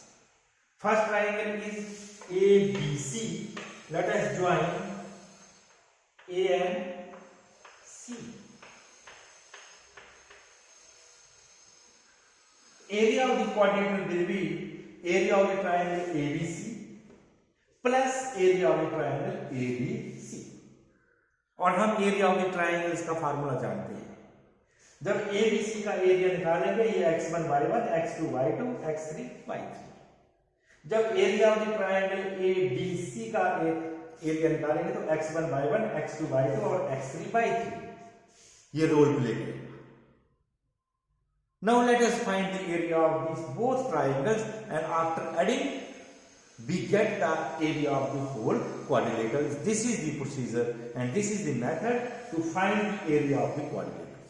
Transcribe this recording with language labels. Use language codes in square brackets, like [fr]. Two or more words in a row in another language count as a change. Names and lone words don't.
[en] First triangle is ABC. Let us join A and C. Area of the quadrilateral will be area of the triangle ABC plus area of the triangle ABC. [hi] और हम [en] area of the triangles [hi] का फार्मूला जानते हैं. जब ABC का एरिया निकालेंगे, ये x1 y1, x2 y2, x3 y3. जब [en] area of the triangle ABC [hi] का एरिया निकालेंगे तो x1 y1, x2 y2 और x3 y3. ये रोल प्ले करेगा. [en] Now let us find the area of these both triangles, and after adding we get the area of the whole quadrilaterals. This is the procedure and this is the method to find the area of the quadrilaterals.